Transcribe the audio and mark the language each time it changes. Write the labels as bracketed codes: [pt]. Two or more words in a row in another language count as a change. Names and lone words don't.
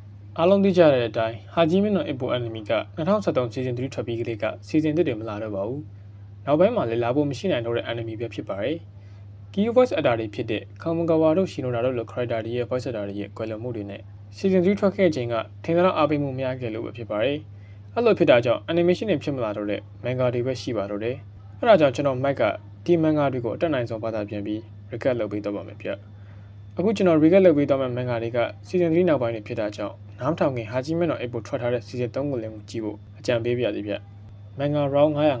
[my] အားလုံးသိကြတဲ့အတိုင်းဟာဂျီမင်းတို့အပေါ်အန်နီမီက2013 season 3ထွက်ပြီးကလေးက season 1တွေမလာတော့ပါဘူး။နောက်ပိုင်းမှာလည်းလာဖို့မရှိနိုင်တော့တဲ့အန်နီမီပဲဖြစ်ပါတယ် ။ [en] Key voice actor [my] တွေဖြစ်တဲ့ကာမန်ကာဝါတို့ရှင်နိုနာတို့လို character တွေရဲ့ [en] voice actor [my] တွေရဲ့ကွယ်လွန်မှုတွေနဲ့ season 3ထွက်ခဲ့ချိန်ကထင်သလောက်အားပေးမှုများခဲ့လို့ပဲဖြစ်ပါတယ်။အဲ့လိုဖြစ်တာကြောင့် animation တွေဖြစ်မလာတော့တဲ့ manga တွေပဲရှိပါတော့တယ်။အဲ့ဒါကြောင့်ကျွန်တော် Mike ကဒီ manga တွေကိုအတက်နိုင်ဆုံးဘာသာပြန်ပြီး recap လုပ်ပေးတော့ပါမယ်ဗျ။အခုကျွန်တော် recap လုပ်ပေးတော့မယ့် manga တွေက season 3နောက်ပိုင်းတွေဖြစ်တာကြောင့်နားမထောင်ခင်ဟာဂျီမင်းတို့အိပ်ဖို့ထွက်ထားတဲ့ season 3ကိုလည်းကြည့်ဖို့အကြံပေးပြရသေးဗျ။ [en] manga round